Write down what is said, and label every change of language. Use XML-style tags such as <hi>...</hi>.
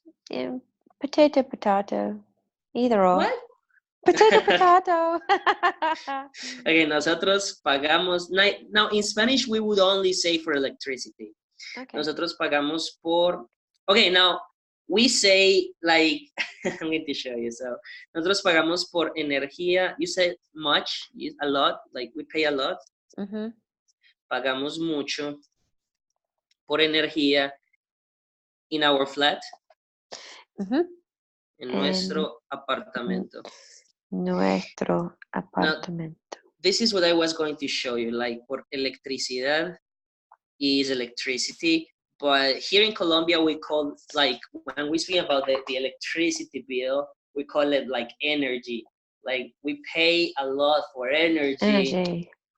<en>Yeah, potato, potato. Either or. What? Potato, potato.</en> <es>Okay, nosotros pagamos.</es> <en>Now, in Spanish, we would only say for electricity. Okay.</en> <es>Nosotros pagamos por.</es> <en>Okay, now we say like I'm going to show you.</en> <es>So, nosotros pagamos por energía.</es> <en>You said much, a lot. Like we pay a lot. Mm-hmm.</en> <es>Pagamos mucho por energía</es> <en>in our flat. Mm-hmm.</en> <es>En nuestro apartamento. Nuestro apartamento.</es> <en>Now, this is what I was going to show you. Like por electricidad is electricity, but here in Colombia we call, like when we speak about the electricity bill, we call it like energy. Like we pay a lot for energy.</en>